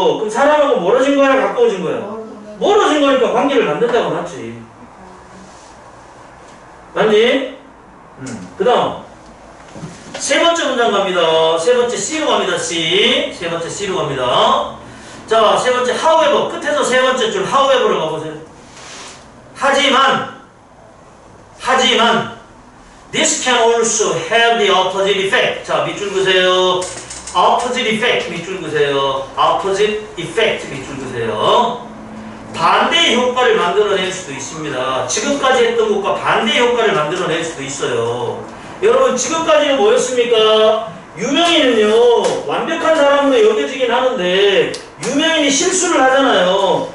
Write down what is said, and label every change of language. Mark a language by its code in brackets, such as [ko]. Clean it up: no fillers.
[ko] 그럼 사람하고 멀어진 거야 가까워진 거야? 멀어진 거니까 관계를 만든다고 맞지. 맞니? 그 다음 세 번째 문장 갑니다. 세 번째 C로 갑니다. 세 번째 C로 갑니다. 자, 세 번째 however 끝에서 세 번째 줄 however로 가보세요. 하지만 [en] this can also have the opposite effect. [ko] 자, 밑줄 그세요. [en] opposite effect [ko] 밑줄 그세요. opposite effect 밑줄 그세요. 반대의 효과를 만들어낼 수도 있습니다. 지금까지 했던 것과 반대의 효과를 만들어낼 수도 있어요. 여러분 지금까지는 뭐였습니까? 유명인은요 완벽한 사람으로 여겨지긴 하는데 유명인이 실수를 하잖아요.